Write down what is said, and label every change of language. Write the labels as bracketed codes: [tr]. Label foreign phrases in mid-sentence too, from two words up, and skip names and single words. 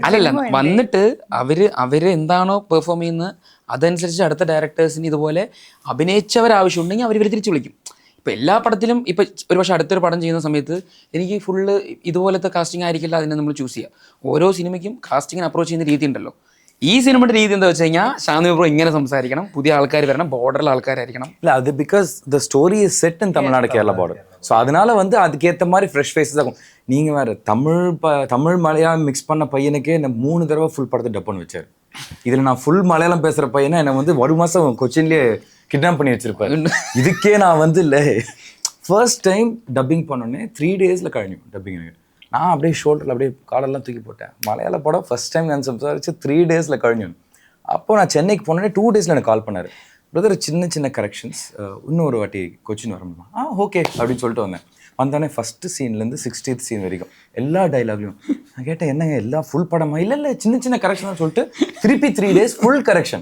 [ml] അല്ലല്ല, വന്നിട്ട് അവര് എന്താണോ പെർഫോം ചെയ്യുന്നത് അതനുസരിച്ച് അടുത്ത ഡയറക്ടേഴ്സിന് ഇതുപോലെ അഭിനയിച്ചവരാവശ്യമുണ്ടെങ്കിൽ അവർ തിരിച്ചു വിളിക്കും. ഇപ്പം എല്ലാ പടത്തിലും ഇപ്പം ഒരുപക്ഷെ അടുത്തൊരു പടം ചെയ്യുന്ന സമയത്ത് എനിക്ക് ഫുള്ള് ഇതുപോലത്തെ കാസ്റ്റിംഗ് ആയിരിക്കില്ല അതിനെ നമ്മൾ ചൂസ് ചെയ്യുക. ഓരോ സിനിമയ്ക്കും കാസ്റ്റിങ്ങിന് അപ്രോച്ച് ചെയ്യുന്ന രീതി ഉണ്ടല്ലോ. ഈ സിനിമയുടെ രീതി എന്താ വെച്ച് കഴിഞ്ഞാൽ ശാന്തി ബ്രോ ഇങ്ങനെ സംസാരിക്കണം, പുതിയ ആൾക്കാർ വരണം, ബോർഡറിലെ ആൾക്കാരായിരിക്കണം. [en] இல்லை அது because the story is set in Tamil Nadu Kerala border. [ta] ஸோ அதனால வந்து அதுக்கேற்ற மாதிரி [en] fresh faces [ta] ஆகும். நீங்கள் வேறு தமிழ் மலையாளம் மிக்ஸ் பண்ண பையனுக்கே என்ன 3 தடவை ஃபுல் படத்தை டப் பண்ணி வச்சார். இதில் நான் ஃபுல் மலையாளம் பேசுகிற பையனை என்னை வந்து 1 மாதம் கொச்சின்லேயே கிட்னாப் பண்ணி வச்சிருப்பேன். இதுக்கே நான் வந்து இல்லை [en] first time [ta] டப்பிங் பண்ணோன்னே 3 days കഴിഞ്ഞു டப்பிங். நான் அப்படியே ஷோல்டரில் அப்படியே காலெல்லாம் தூக்கி போட்டேன். மலையாள படம் [en] first time [ta] நான் സംസാരിച്ച് 3 days കഴിഞ്ഞു. அப்போ நான் சென்னைக்கு போனோடனே 2 days எனக்கு கால் பண்ணார். பிரதர் சின்ன கரெக்ஷன்ஸ், இன்னொரு வாட்டி கொச்சின் வர முடியுமா? ஓகே அப்படின்னு சொல்லிட்டு வந்தோடனே ஃபஸ்ட்டு சீன்லேருந்து 60th சீன் வரைக்கும் எல்லா டைலாக்லையும் நான் கேட்டேன், என்னங்க எல்லாம் ஃபுல் படமா? இல்லை சின்ன கரெக்ஷன் சொல்லிட்டு திருப்பி 3 days ஃபுல் கரெக்ஷன்.